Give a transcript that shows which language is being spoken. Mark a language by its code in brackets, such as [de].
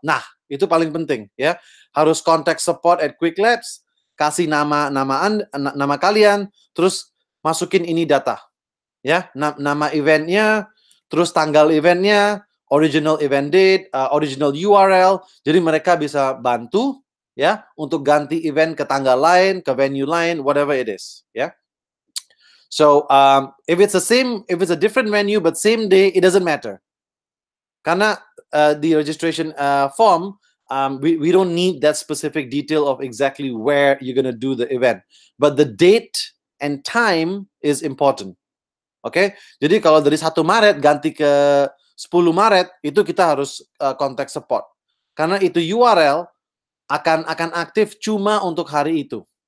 [id] Nah, itu paling penting ya. Harus contact support at Quick Labs, kasih nama kalian, terus masukin ini data. Ya, nama eventnya, terus tanggal eventnya, [en] original event date, original URL. [id] Jadi mereka bisa bantu ya untuk ganti event ke tanggal lain, ke venue lain, [en] whatever it is, [id] ya. [en] So if it's a different venue but same day, it doesn't matter. Karena the registration form, we don't need that specific detail of exactly where you're gonna do the event, but the date and time is important. [id] Oke, jadi kalau dari 1 Maret ganti ke 10 Maret itu kita harus contact support, karena itu URL akan aktif cuma untuk hari itu.